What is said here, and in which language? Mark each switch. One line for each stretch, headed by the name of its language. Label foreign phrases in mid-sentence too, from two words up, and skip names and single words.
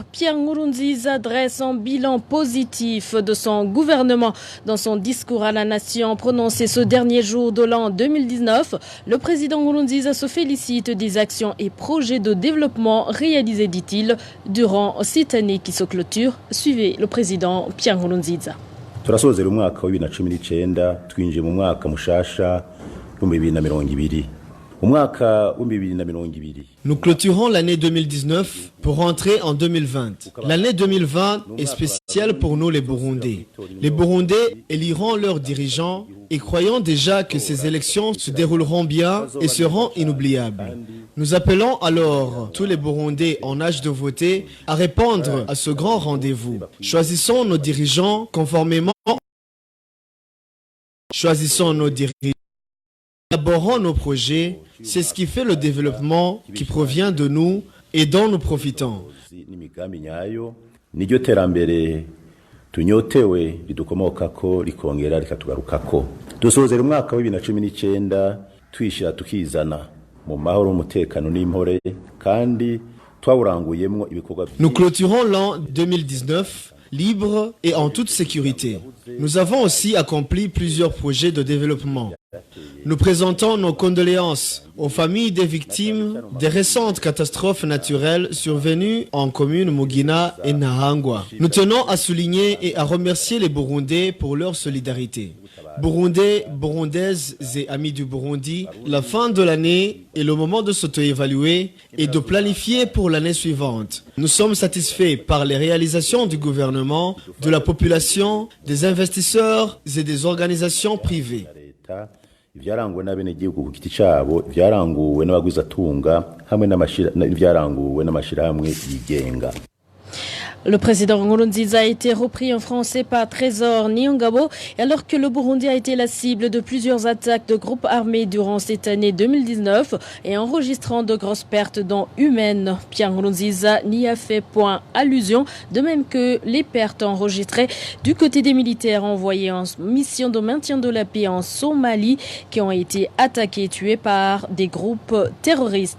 French: Pierre Nkurunziza dresse un bilan positif de son gouvernement. Dans son discours à la nation prononcé ce dernier jour de l'an 2019, le président Nkurunziza se félicite des actions et projets de développement réalisés, dit-il, durant cette année qui se clôture. Suivez le président Pierre Nkurunziza.
Rundi: Turasozera umwaka wa 2019 twinjiye mu mwaka mushasha wa 2020.
French: Nous clôturons l'année 2019 pour rentrer en 2020. L'année 2020 est spéciale pour nous les Burundais. Les Burundais éliront leurs dirigeants et croyons déjà que ces élections se dérouleront bien et seront inoubliables. Nous appelons alors tous les Burundais en âge de voter à répondre à ce grand rendez-vous. Choisissons nos dirigeants conformément. Choisissons nos dirigeants. Élaborons nos projets, c'est ce qui fait le développement qui provient de nous et dont nous profitons.
Rundi: Niryo terambere tunyotewe ridukomokako rikongera rikatugarukako. Dusozera umwaka wa 2019 twishira tukizana mu mahoro umutekano n'impore kandi twawuranguyemwo ibikorwa.
French: Nous clôturons l'an 2019 libre et en toute sécurité. Nous avons aussi accompli plusieurs projets de développement. Nous présentons nos condoléances aux familles des victimes des récentes catastrophes naturelles survenues en communes Mugina et Nahangwa. Nous tenons à souligner et à remercier les Burundais pour leur solidarité. Burundais, Burundaises et amis du Burundi, la fin de l'année est le moment de s'auto-évaluer et de planifier pour l'année suivante. Nous sommes satisfaits par les réalisations du gouvernement, de la population, des investisseurs et des organisations privées.
Rundi: Ivyaranguwe n'abenegihugu ku giti cabo, ivyaranguwe n'abagwizatunga hamwe n'ivyaranguwe n'amashirahamwe yigenga.
French: Le président Nkurunziza a été repris en français par Trésor Nyongabo alors que le Burundi a été la cible de plusieurs attaques de groupes armés durant cette année 2019 et enregistrant de grosses pertes dont humaines. Pierre Nkurunziza n'y a fait point allusion, de même que les pertes enregistrées du côté des militaires envoyés en mission de maintien de la paix en Somalie qui ont été attaqués et tués par des groupes terroristes.